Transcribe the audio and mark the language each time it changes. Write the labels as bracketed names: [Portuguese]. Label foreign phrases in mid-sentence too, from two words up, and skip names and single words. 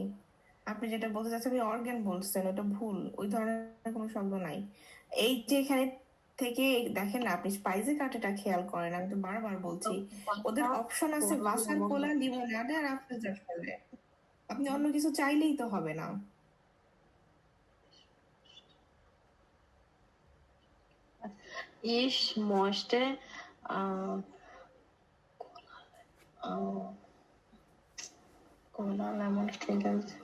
[Bangla] আপনি যেটা বলতে চাচ্ছেন আপনি অর্গান বলছেন, ওটা ভুল, ওই ধরনের কোনো শব্দ নাই। এই যে এখানে থেকে দেখেন না, আপনি স্পাইসি কাটেটা খেয়াল করেন, আমি তো বারবার বলছি ওদের অপশন আছে ভাসার, কোলা, লিমোনাডে আর আপেল জাফ করলে। আপনি অন্য কিছু চাইলেই তো হবে না। [German] Ich möchte Cola lemon trinkers.